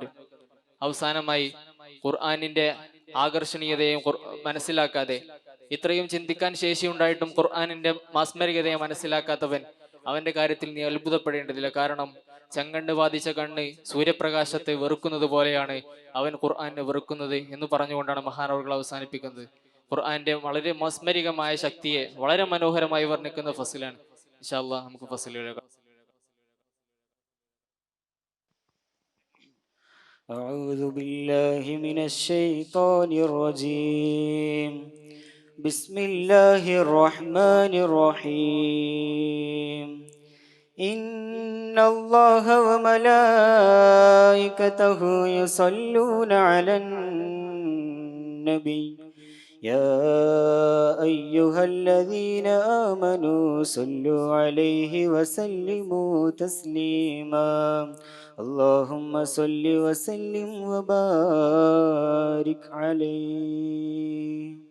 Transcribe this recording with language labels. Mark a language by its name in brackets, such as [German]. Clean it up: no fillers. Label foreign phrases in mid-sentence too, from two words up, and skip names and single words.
[Malayalam] അവസാനമായി ഖുർആനിന്റെ ആകർഷണീയതയും മനസ്സിലാക്കാതെ, ഇത്രയും ചിന്തിക്കാൻ ശേഷിയുണ്ടായിട്ടും ഖുർആനിന്റെ മാസ്മരികതയെ മനസ്സിലാക്കാത്തവൻ അവന്റെ കാര്യത്തിൽ നീ അത്ഭുതപ്പെടേണ്ടതില്ല. കാരണം ചെങ്കണ്ണ് ബാധിച്ച കണ്ണ് സൂര്യപ്രകാശത്തെ വെറുക്കുന്നത് പോലെയാണ് അവൻ ഖുർആനെ വെറുക്കുന്നത് എന്ന് പറഞ്ഞുകൊണ്ടാണ് മഹാനവറുകൾ അവസാനിപ്പിക്കുന്നത്. ഖുർആന്റെ വളരെ മാസ്മരികമായ ശക്തിയെ വളരെ മനോഹരമായി വർണ്ണിക്കുന്ന ഫസിലാണ്. [Arabic] إن شاء الله [Malayalam] നമുക്ക് ഫസിലിലേക്ക്. [Arabic] أعوذ بالله من الشيطان الرجيم. بسم الله الرحمن الرحيم. إن الله وملائكته يصلون على النبي يا أيها الذين آمنوا صلوا عليه وسلموا تسليما اللهم صل وسلم وبارك عليه